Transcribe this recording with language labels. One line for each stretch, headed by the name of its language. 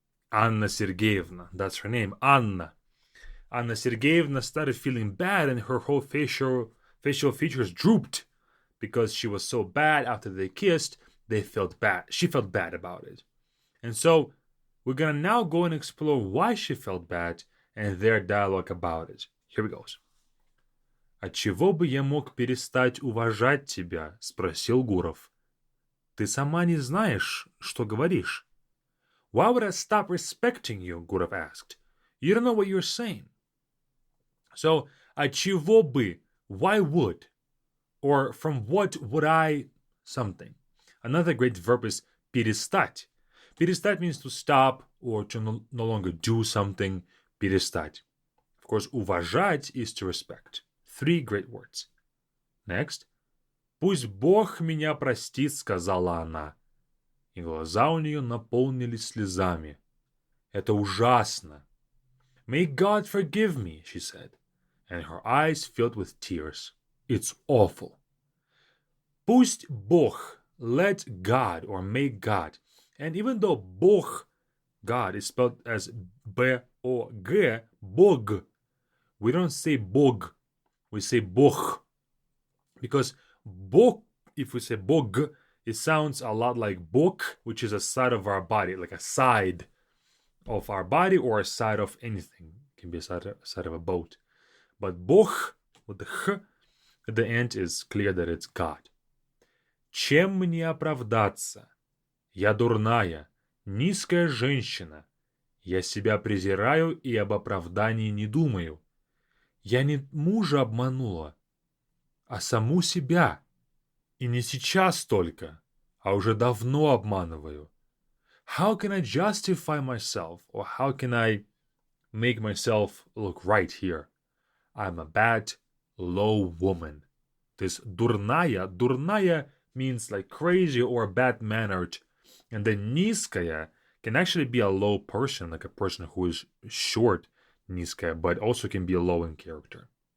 English: Anna Sergeyevna, that's her name, Anna. Anna Sergeyevna started feeling bad and her whole facial features drooped because she was so bad after they kissed. They felt bad. She felt bad about it. And so we're going to now go and explore why she felt bad and their dialogue about it. Here we go.
Russian: «Отчего бы я мог перестать уважать тебя?» – спросил Гуров. «Ты сама не знаешь, что говоришь».
English: «Why would I stop respecting you?» Gurov asked. «You don't know what you're saying».
Russian: So, «отчего бы?»
English: Why would? Or from what would I something? Another great verb is перестать. Перестать means to stop or to no longer do something.
Russian: Перестать.
English: Of course, уважать is to respect. Three great words. Next.
Russian: «Пусть Бог меня простит», сказала она. И глаза у нее наполнились слезами. Это ужасно.
English: «May God forgive me», she said. And her eyes filled with tears. It's awful.
Russian: Пусть Бог,
English: let God or may God. And even though Бог, God, is spelled as B-O-G, Бог, we don't say Бог, we say Бог. Because Бог, if we say Бог, it sounds a lot like Бок, which is a side of our body, like a side of our body or a side of anything. It can be a side of a boat. But Бог, with the Х at the end, is clear that it's God.
Russian: Чем мне оправдаться? Я дурная, низкая женщина. Я себя презираю и об оправдании не думаю. Я не мужа обманула, а саму себя. И не сейчас только, а уже давно обманываю.
English: How can I justify myself, or how can I make myself look right here? I'm a bad, low woman. This дурная means like crazy or bad-mannered. And then низкая can actually be a low person, like a person who is short, низкая, but also can be low in character.